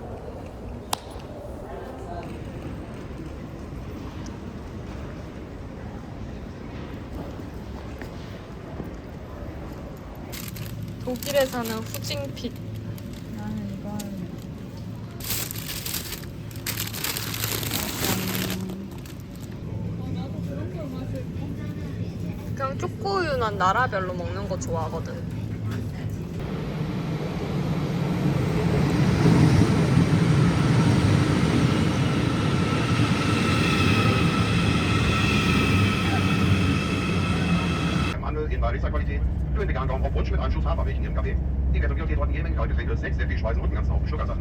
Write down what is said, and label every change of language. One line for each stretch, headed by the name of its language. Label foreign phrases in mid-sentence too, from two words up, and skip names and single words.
Korean: 독일에 사는 후징픽. 나는 이건 그냥 초코우유 난 나라별로 먹는 거 좋아하거든.
German: In Walliser Qualität. Für den veganen Gaumen auf Wunsch mit Anschluss Hafermilch in Ihrem Kaffee. Die Version hat jede Menge Kaltgetränke, Snacks, sehr viel Speisen und einen ganzen Haufen Zuckersachen.